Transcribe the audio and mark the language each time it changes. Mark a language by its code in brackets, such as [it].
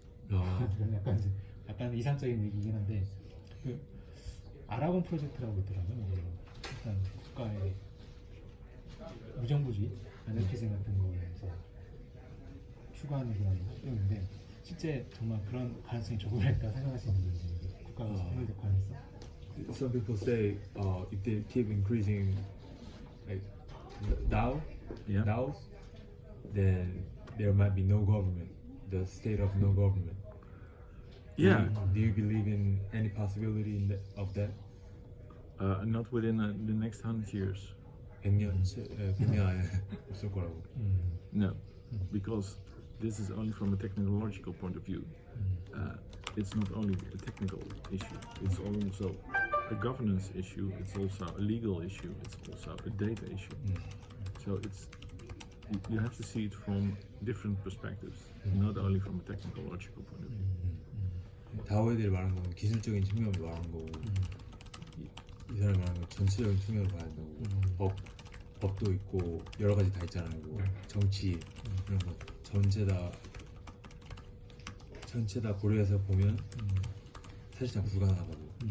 [ko] 이런 약간 이상적인 얘기긴 한데 그 아라곤 프로젝트라고 있더라고요. 일단 국가의 무정부주의, 아나키즘 같은 거에 이제 추구하는 그런 활동인데 실제 정말 그런 가능성이 조금이라도 생각하시는 분들이 국가가 해결될 가능성? [en] Some people say if they keep increasing like DAOs, then there might be no government, the state of no government. Yeah. Do you believe in any possibility of that? Not within the next 100 years. [ko] 100년 안에 없을 거라고. [en] No, because this is only from a technological point of view. It's not only a technical issue, it's also a governance issue, it's also a legal issue, it's also a data issue. So you have to see it from different perspectives, not only from a technological point of view. [ko] 다오애들이 말하는 건 기술적인 측면을 말하는 거고 이 사람이 말하는 건 전체적인 측면을 봐야 된다고. 법도 있고 여러 가지 다 있잖아요. 뭐 정치 이런 거 전체 다 고려해서 보면 사실상 불가능하다고.